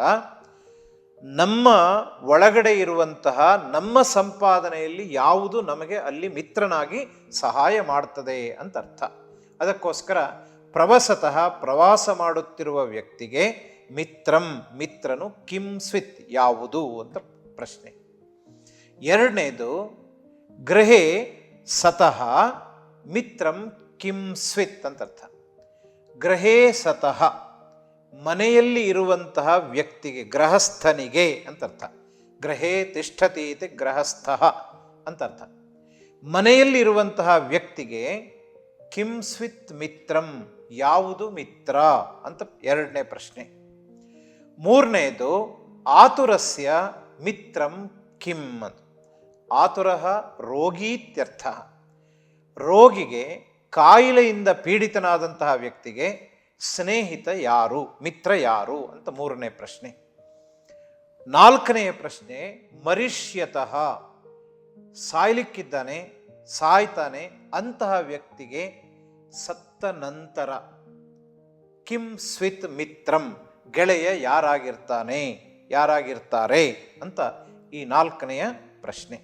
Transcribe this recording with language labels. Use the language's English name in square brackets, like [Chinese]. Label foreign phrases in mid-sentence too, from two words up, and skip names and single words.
[Kannada] ನಮ್ಮ ಒಳಗಡೆ ಇರುವಂತಹ ನಮ್ಮ ಸಂಪಾದನೆಯಲ್ಲಿ ಯಾವುದು ನಮಗೆ ಅಲ್ಲಿ ಮಿತ್ರನಾಗಿ ಸಹಾಯ ಮಾಡ್ತದೆ ಅಂತ ಅರ್ಥ. ಅದಕ್ಕೋಸ್ಕರ ಪ್ರವಸತಃ ಪ್ರವಾಸ ಮಾಡುತ್ತಿರುವ ವ್ಯಕ್ತಿಗೆ ಮಿತ್ರನು [Sanskrit] ಕಿಂ ಸ್ವಿತ್ [Kannada] ಯಾವುದು ಅಂತ ಪ್ರಶ್ನೆ. [Sanskrit] ಎರಡನೇದು ಗೃಹೇ ಸತಃ ಮಿತ್ರಂ ಕಿಂ ಸ್ವಿತ್ [Kannada] ಅಂತ ಅರ್ಥ. [Sanskrit] ಗೃಹೇ ಸತಃ [Kannada] ಮನೆಯಲ್ಲಿ ಇರುವಂತಹ ವ್ಯಕ್ತಿಗೆ, ಗೃಹಸ್ಥನಿಗೆ ಅಂತ ಅರ್ಥ. [Sanskrit] ಗೃಹೇ ತಿಷ್ಠತಿ ಇತಿ ಗೃಹಸ್ಥಃ [Kannada] ಅಂತ ಅರ್ಥ. ಮನೆಯಲ್ಲಿರುವಂತಹ ವ್ಯಕ್ತಿಗೆ [Sanskrit] ಕಿಂ ಸ್ವಿತ್ ಮಿತ್ರಂ, [Kannada] ಯಾವುದು ಮಿತ್ರ ಅಂತ ಎರಡನೇ ಪ್ರಶ್ನೆ. [Sanskrit] ಮೂರನೇದು ಆತುರಸ್ಯ ಮಿತ್ರಂ ಕಿಂ ಅಂತ. ಆತುರಃ ರೋಗೀತ್ಯರ್ಥ. [Kannada] ರೋಗಿಗೆ, ಕಾಯಿಲೆಯಿಂದ ಪೀಡಿತನಾದಂತಹ ವ್ಯಕ್ತಿಗೆ ಸ್ನೇಹಿತ ಯಾರು, ಮಿತ್ರ ಯಾರು ಅಂತ ಮೂರನೇ ಪ್ರಶ್ನೆ. ನಾಲ್ಕನೆಯ ಪ್ರಶ್ನೆ ಮರಿಷ್ಯತಃ, ಸಾಯ್ಲಿಕ್ಕಿದ್ದಾನೆ, ಸಾಯ್ತಾನೆ, ಅಂತಹ ವ್ಯಕ್ತಿಗೆ ಸತ್ತ ನಂತರ [Sanskrit] ಕಿಂ ಸ್ವಿತ್ ಮಿತ್ರಂ, [Kannada] ಗೆಳೆಯ ಯಾರಾಗಿರ್ತಾರೆ ಅಂತ ಈ ನಾಲ್ಕನೆಯ ಪ್ರಶ್ನೆ.